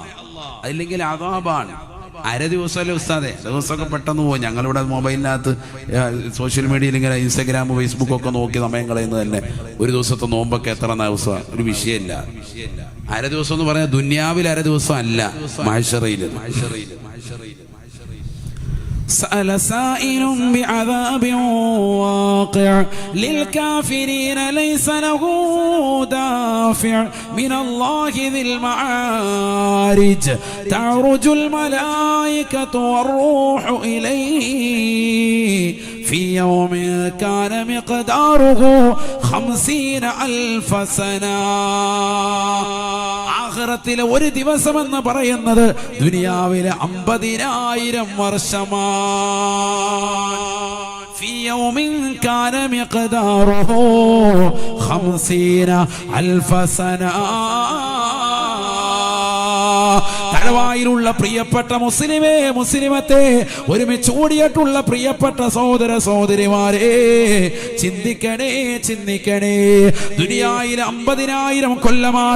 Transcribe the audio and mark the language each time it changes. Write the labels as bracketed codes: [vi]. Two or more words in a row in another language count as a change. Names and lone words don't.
[ml] അല്ലെങ്കിൽ അദാബാണ്. അര ദിവസമല്ലേ ഉസ്താദെ, ദിവസമൊക്കെ പെട്ടെന്ന് പോകും. ഞങ്ങളിവിടെ മൊബൈലിനകത്ത് [en] social media [ml] ഇങ്ങനെ ഇൻസ്റ്റാഗ്രാം ഫേസ്ബുക്കൊക്കെ നോക്കി സമയം കളയുന്നത് തന്നെ. ഒരു ദിവസത്തെ നോമ്പൊക്കെ എത്ര ദിവസം ഒരു വിഷയമില്ല. അര ദിവസം എന്ന് പറഞ്ഞാൽ ദുനിയാവിൽ അര ദിവസം അല്ല, മഹ്ശറിൽ. [ar] سأل سائل بعذاب واقع للكافرين ليس له دافع من الله ذي المعارج تعرج الملائكة والروح إليه في يوم كان مقداره 50,000 سنة. [ml] ആഖിറത്തിലെ ഒരു ദിവസം എന്ന് പറയുന്നത് ദുനിയാവിലെ 50,000 വർഷമാണ്. [ar] في يوم كان مقداره 50,000 سنة. [ml] തലവായിലുള്ള പ്രിയപ്പെട്ട മുസ്ലിമേ, മുസ്ലിമത്തെ, ഒരുമിച്ച് കൂടിയിട്ടുള്ള പ്രിയപ്പെട്ട സഹോദര സഹോദരിമാരെ, ചിന്തിക്കണേ, ചിന്തിക്കണേ. ദുനിയായിലെ 50,000 കൊല്ലമാണ്.